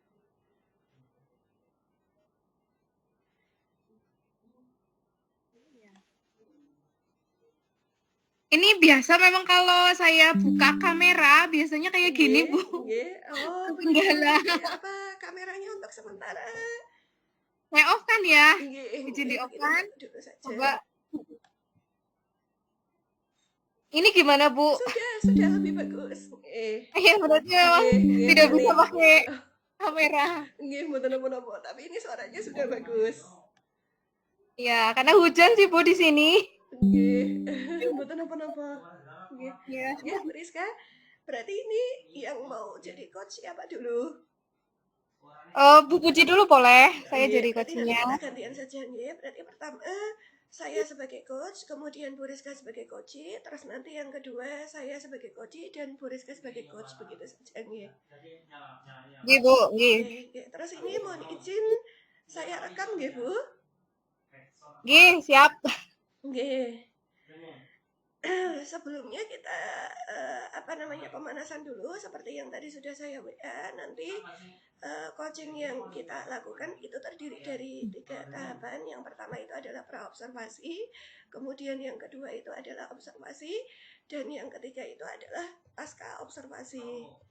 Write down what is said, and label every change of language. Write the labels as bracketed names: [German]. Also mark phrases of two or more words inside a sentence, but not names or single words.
[Indonesian] Ini biasa memang kalau saya buka kamera biasanya kayak gini, Nggih, Bu. nggih. Oh, begitu. Ketinggalan. Nggih, apa kameranya untuk sementara? Saya off kan ya? Nggih, Izin nggih, di off begitu kan? dulu saja. Coba. Ini gimana, Bu? Sudah lebih bagus. Ya berarti memang [Javanese] Nggih, nggih, [Indonesian] tidak berarti bisa pakai kamera. [Javanese] nggih mboten napa-napa, [Indonesian] tapi ini suaranya sudah bagus. Ya, karena hujan sih, Bu, di sini. [Javanese] Nggih, mboten napa-napa. Nggih. [Indonesian] Ya. Nggih, Bu Rizka. Berarti ini yang mau jadi coach siapa dulu? Bu Puji dulu boleh. Saya Nggih, jadi berarti nanti coachnya. kita gantian saja nggih. Berarti pertama saya sebagai coach, kemudian Bu Rizka sebagai coach, terus nanti yang kedua saya sebagai coach dan Bu Rizka sebagai coach begitu saja nggih. Nggih, Bu. Nggih. [Javanese] Nggih, nggih. [Indonesian] Terus ini mohon izin saya rekam nggih, Bu. Nggih, siap. Nggih. Sebelumnya kita pemanasan dulu seperti yang tadi sudah saya WA. Nanti coaching yang kita lakukan itu terdiri dari 3 tahapan. Yang pertama itu adalah praobservasi, kemudian yang kedua itu adalah observasi, dan yang ketiga itu adalah pasca observasi.